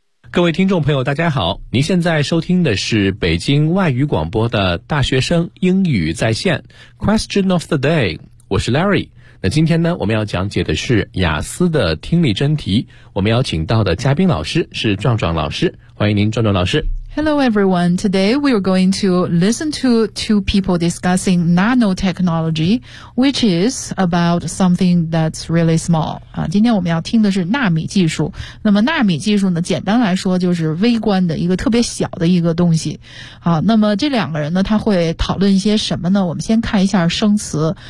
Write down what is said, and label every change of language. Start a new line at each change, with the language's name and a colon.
Chinese: 各位听众朋友大家好，您现在收听的是北京外语广播的大学生英语在线 Question of the day， 我是 Larry。那今天呢，我们要讲解的是雅思的听力真题。我们邀请到的嘉宾老师是壮壮老师，欢迎您，壮壮老师。
English: Hello everyone. Today we are going to listen to two people discussing nanotechnology, which is about something that's really small.
Chinese: 今天我们要听的是纳米技术。那么纳米技术呢，简单来说就是微观的一个特别小的一个东西。好，那么这两个人呢，他会讨论一些什么呢？我们先看一下生词。